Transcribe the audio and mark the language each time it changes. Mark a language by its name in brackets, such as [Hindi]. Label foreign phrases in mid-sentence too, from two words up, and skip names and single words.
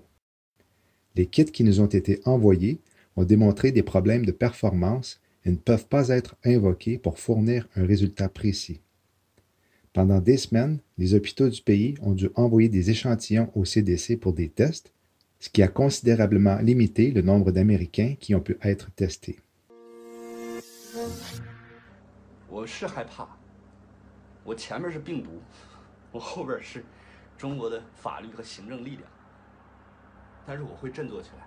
[French] Les kits qui nous ont été envoyés ont démontré des problèmes de performance et ne peuvent pas être invoqués pour fournir un résultat précis. Pendant des semaines, les hôpitaux du pays ont dû envoyer des échantillons au CDC pour des tests, ce qui a considérablement limité le nombre d'Américains qui ont pu être testés. [Chinese] 我是害怕，我前面是病毒，我后边是中国的法律和行政力量，但是我会振作起来。